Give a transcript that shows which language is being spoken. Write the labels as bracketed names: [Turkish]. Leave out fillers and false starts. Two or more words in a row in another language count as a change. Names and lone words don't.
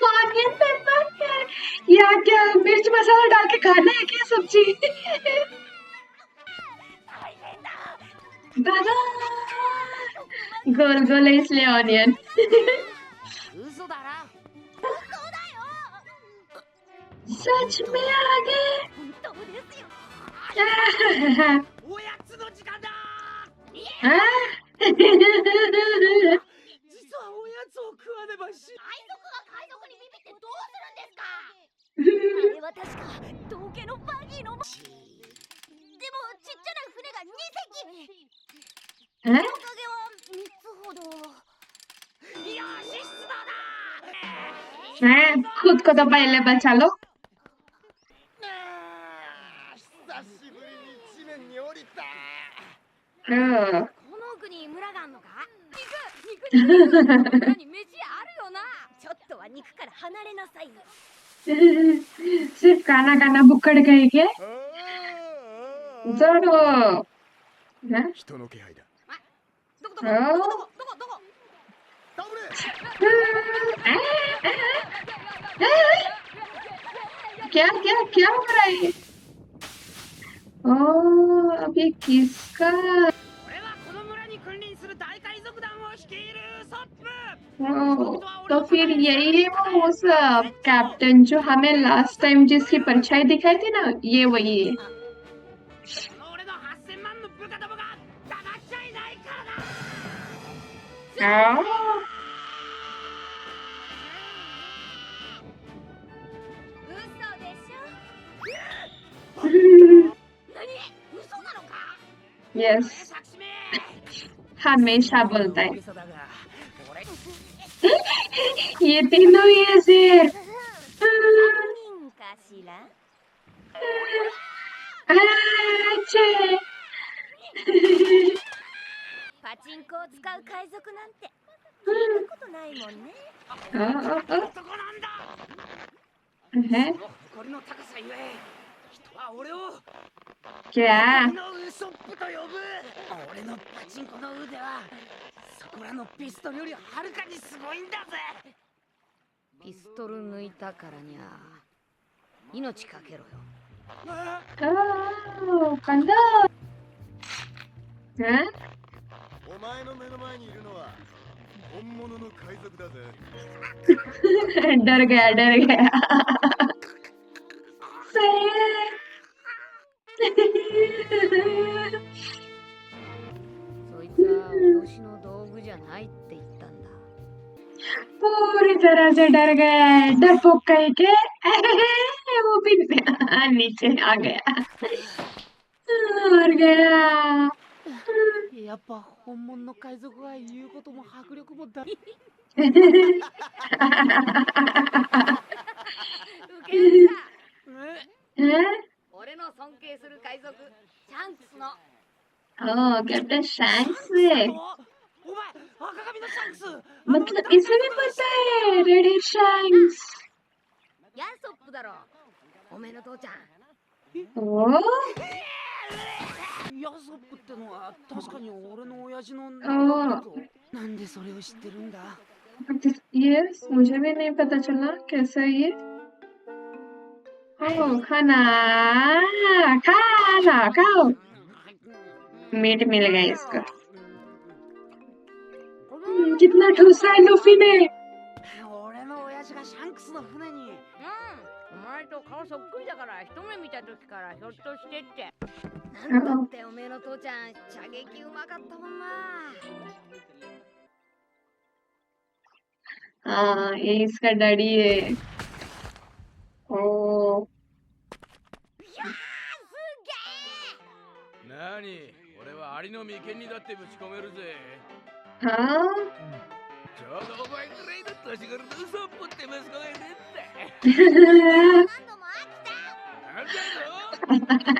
[English] onion pepper [Hindi] या क्या मिर्च मसाला डाल के खाना है क्या सब्जी? दादा गोल गोल है इसलिए ऑनियन। [Japanese] 嘘だな。 [Hindi] सच में आ गए। [Japanese] 本当ですよ。 [Hindi] हाँ? [Japanese] おやつの時間だ。実はおやつを食わねばし。海賊が海賊にビビってどうするんですか。あれは確か道家のバギーの。でもちっちゃな船が2隻。 [Hindi] हाँ? [Japanese] おかげは3つほど。よし出動だ。 [Hindi] हाँ? खुद को तो पहले बचा लो। [Japanese] 久しぶりに地面に降りた。 [Hindi] हाँ। [Japanese] この奥に村があんのか。肉村に飯あるよな。ちょっとは肉から離れなさい。 [Hindi] सिर्फ खाना खाना बुकड़ गए क्या? जरूर। हाँ? [Japanese] 人の気配だ。どこどこどこどこどこどこ。倒れ。 [Hindi] क्या क्या क्या हो रहा है? ओ अब ये किसका? [Japanese] 俺はこの村に君臨する大海賊団を率いるソップ。 [Hindi] ओ, तो फिर यही है वो उस कैप्टन जो हमें [English] last time [Hindi] जिसकी परछाई दिखाई थी ना, ये वही है। [Japanese] 俺の8000万の部下どもが黙っちゃいないからな。 [Hindi] हाँ? [Japanese] 嘘でしょ。何？嘘なのか。 [Hindi] यस [Japanese] 作詞名。 [Hindi] हमेशा बोलता है [Japanese] 嘘だが、俺。 [Hindi] ये तीनों ही ऐसे [Japanese] 人かしら。 [Hindi] अच्छे [Japanese] パチンコを使う海賊なんて聞いたことないもんね。男なんだ。 [Hindi] है [Japanese] 誇りの高さゆえ、人は俺を [Hindi] क्या [Japanese] 俺のウソップと呼ぶ。俺のパチンコの腕はそこらのピストルよりはるかにすごいんだぜ。ピストル抜いたからにゃ命かけろよ。 [Hindi] ओ कंधा हाँ? [Japanese] お前の目の前にいるのは本物の海賊だぜ。 [Hindi] डर गया सही है [Japanese] そいつは脅しの道具じゃないって言ったんだ。 [Hindi] पूरी तरह से डर गए डरपोक कहीं के वो भी नीचे आ गया और गया [Japanese] やっぱ本物の海賊が言うことも迫力もだ。ウケるさ。 [Hindi] हैं? [Japanese] 俺の尊敬する海賊シャンクスの。 [Hindi] ओ कैप्टन शैंक्स है [Japanese] お前赤髪のシャンクス。 [Hindi] मतलब इसे भी पता है [English] red hair [Hindi] शैंक्स [Japanese] ヤソップだろ。おめえの父ちゃん。 [Hindi] ओ [Japanese] ヤソップってのは確かに俺の親父の名前だぞ。なんでそれを知ってるんだ。 [Hindi] ये मुझे भी नहीं पता चला कैसा ये ओ खाना खाना खाओ मीट मिल गया इसको कितना ठूसा है लूफी ने [Japanese] 俺の親父がシャンクスの船に。お前と顔そっくりだから一目見た時からひょっとしてって。なんだっておめえの父ちゃん射撃うまかったもんな。 [Hindi] हाँ ये इसका डैडी है ओ [Japanese] なに、俺はアリの眉間にだってぶち込めるぜ。 [Hindi] हाँ [Japanese] ちょうどお前くらいの年頃のウソップって息子がいるんだ。なんだぞ。